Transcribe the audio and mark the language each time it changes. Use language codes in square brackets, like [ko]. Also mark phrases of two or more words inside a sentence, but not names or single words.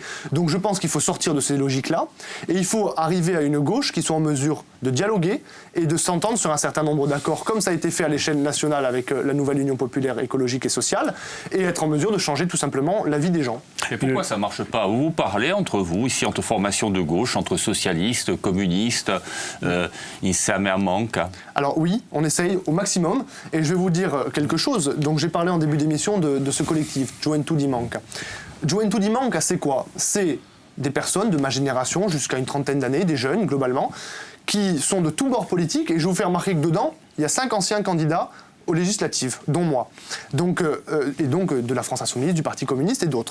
[fr] Donc je pense qu'il faut sortir de ces logiques-là et il faut arriver à une gauche qui soit en mesure de dialoguer et de s'entendre sur un certain nombre d'accords, comme ça a été fait à l'échelle nationale avec la nouvelle Union populaire écologique et sociale, et être en mesure de changer tout simplement la vie des gens. Et pourquoi ça ne marche pas? Vous parlez entre vous, ici, entre formations de gauche, entre socialistes, communistes, insieme a manca. Alors oui, on essaye au maximum, et je vais vous dire quelque chose. Donc j'ai parlé en début d'émission de ce collectif, Juventude Manca. Juventude Manca, c'est quoi? C'est des personnes de ma génération, jusqu'à une trentaine d'années, des jeunes globalement, qui sont de tous bords politiques, et je vais vous faire remarquer que dedans, il y a 5 anciens candidats aux législatives, dont moi, donc de la France Insoumise, du Parti communiste et d'autres.